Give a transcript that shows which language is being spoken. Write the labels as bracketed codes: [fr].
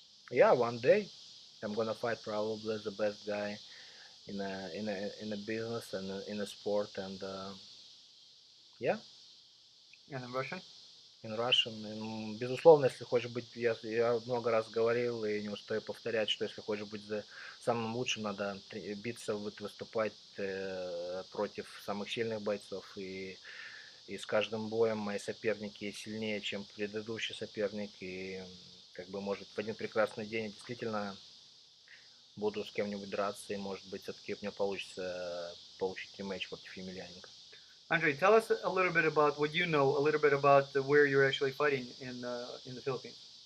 [en] yeah, one day I'm gonna fight probably the best guy in a business and in a sport, and yeah. And in Russian? In Russian. [ru] Безусловно, если хочешь быть, я много раз говорил и не устаю повторять, что если хочешь быть самым лучшим, надо биться, выступать против самых сильных бойцов. И с каждым боем мои соперники сильнее, чем предыдущий соперник. И как бы, может, в один прекрасный день я действительно буду с кем-нибудь драться, и, может быть, все-таки у меня получится получить ремейдж против Емельяненко. [en] Andre, tell us a little bit about what you know, a little bit about where you're actually fighting in the Philippines.